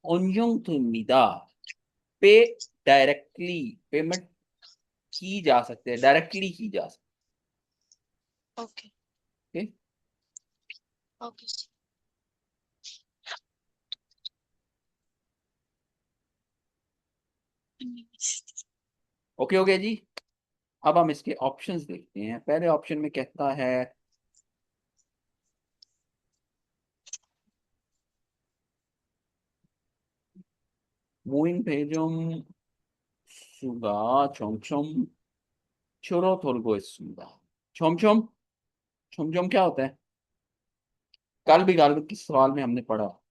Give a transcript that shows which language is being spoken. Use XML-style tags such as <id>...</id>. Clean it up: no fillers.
<hi>ओनयोंग तुमिदा पे directly payment की जा सकते हैं, डायरेक्टली की जा सकती ओके। है। ओके। ओके हो गया जी। अब हम इसके ऑप्शंस देखते हैं। पहले ऑप्शन में कहता है</hi> <ko>무인 배정 수가 점점 줄어들고 있습니다। 점점 점점</ko> <hi>क्या होता है? कल किस सवाल में हमने पढ़ा?</hi>